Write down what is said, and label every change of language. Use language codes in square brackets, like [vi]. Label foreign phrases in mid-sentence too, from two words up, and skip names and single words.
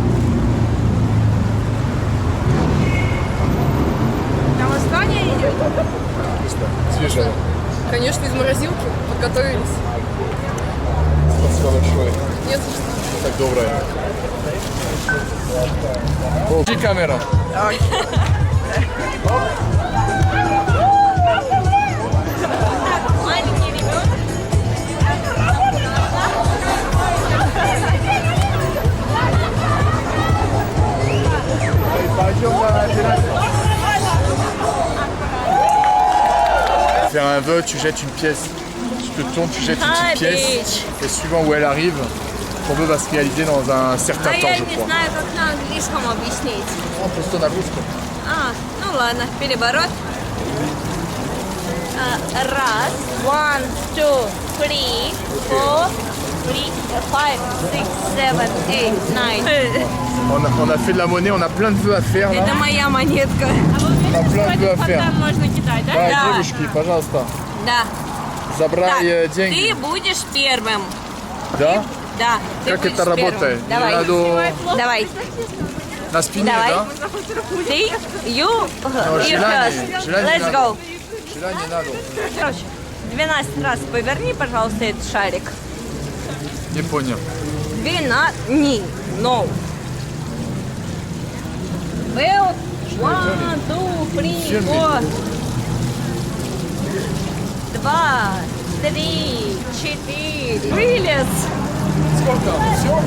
[ru] На восстание идет? Свежая. Конечно, из морозилки. Подготовились. Спасибо большое. Нет за что. Так добрая. Включи камеру. [fr] Faire un vœu, tu jettes une pièce. Tu te tournes, tu jettes une petite pièce. Et suivant où elle arrive, ton vœu va se réaliser dans un certain temps, [ru] я [fr] je [ru] не [fr] crois. [ru] знаю, как на английском объяснить. Просто на русском. Ну ладно, переворот. Раз, [en] one, two, three, four, 5, 6, 7, 8, 9. [fr] On a fait de la monnaie, on a plein de vœux à faire là. [ru] Это моя монетка. [fr] On a plein de vœux à faire. [ru] Можно кидать, да? Да, девушки, пожалуйста, Да. забрай Так, деньги. ты будешь первым. Да? Да, ты Как будешь это первым. работает? Давай. Надо Давай. на спине, Давай. да? Ты, you желание [en] first. Let's [ru] надо. [en] go. [ru] Желание надо. Короче, 12 раз поверни, пожалуйста, этот шарик. Не понял. 12. [en] No. Well, 1, 2, 3, 4. 2, 3, 4. [ru] Вылез. Сколько? Все?